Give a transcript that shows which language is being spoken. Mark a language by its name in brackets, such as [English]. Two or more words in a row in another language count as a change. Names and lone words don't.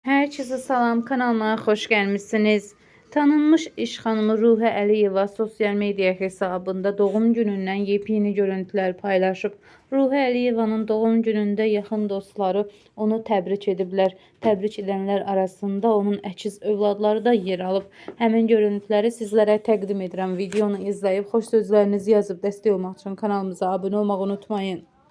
[Azerbaijani] Herkese salam, kanalıma hoş gelmişsiniz. Tanınmış iş xanımı Ruhə Əliyeva sosyal medya hesabında doğum gününden yepyeni görüntüler paylaşıb. Ruhə Əliyevanın doğum günündə yaxın dostları onu təbrik ediblər. Təbrik edənlər arasında onun əkiz övladları da yer alıb. Həmin görüntüləri sizlərə təqdim edirəm. Videonu izləyib xoş sözlərinizi yazıb dəstək olmaq üçün kanalımıza abunə olmağı unutmayın.